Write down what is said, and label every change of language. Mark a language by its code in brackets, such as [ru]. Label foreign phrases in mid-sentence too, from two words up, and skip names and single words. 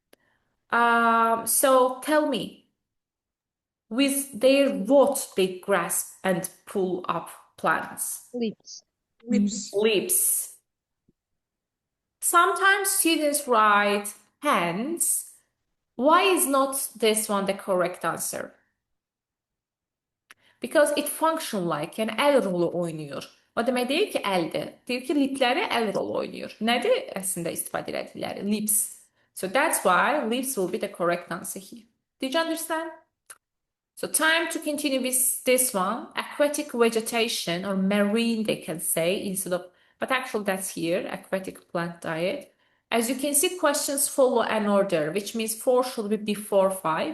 [en] So tell me, with their what they grasp and pull up plants? Lips. Lips. Sometimes students write hands. Why is not this one the correct answer? Because it function like, [tr] yani el rolu oynuyor. [az] O demək deyir ki, əldir. Deyir ki, lipləri [tr] el rolu oynuyor. [az] Nədir əslində istifadə edilləri? [en] Lips. So that's why lips will be the correct answer here. Did you understand? So time to continue with this one. Aquatic vegetation or marine, they can say, instead of, but actually that's here, aquatic plant diet. As you can see, questions follow an order, which means 4 should be before 5.